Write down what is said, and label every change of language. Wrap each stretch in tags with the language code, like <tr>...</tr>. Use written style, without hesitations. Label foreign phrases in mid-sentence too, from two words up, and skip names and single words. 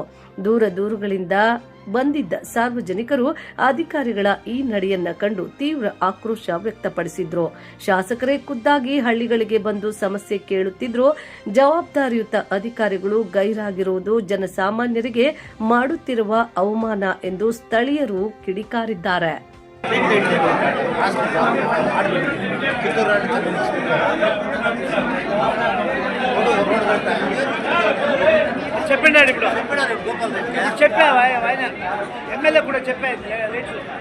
<kn>ದೂರಗಳಿಂದ ಬಂದಿದ್ದ ಸಾರ್ವಜನಿಕರು ಅಧಿಕಾರಿಗಳ ಈ ನಡೆಯನ್ನ ಕಂಡು ತೀವ್ರ ಆಕ್ರೋಶ ವ್ಯಕ್ತಪಡಿಸಿದ್ರು. ಶಾಸಕರೇ ಖುದ್ದಾಗಿ ಹಳ್ಳಿಗಳಿಗೆ ಬಂದು ಸಮಸ್ಯೆ ಕೇಳುತ್ತಿದ್ರು. ಜವಾಬ್ದಾರಿಯುತ ಅಧಿಕಾರಿಗಳು ಗೈರಾಗಿರುವುದು ಜನಸಾಮಾನ್ಯರಿಗೆ ಮಾಡುತ್ತಿರುವ ಅವಮಾನ ಎಂದು ಸ್ಥಳೀಯರು ಕಿಡಿಕಾರಿದ್ದಾರೆ.</kn> <te>చెప్పండి ఇప్పుడు చెప్పావా ఆయన ఎమ్మెల్యే కూడా చెప్పారు రేట్లు</te>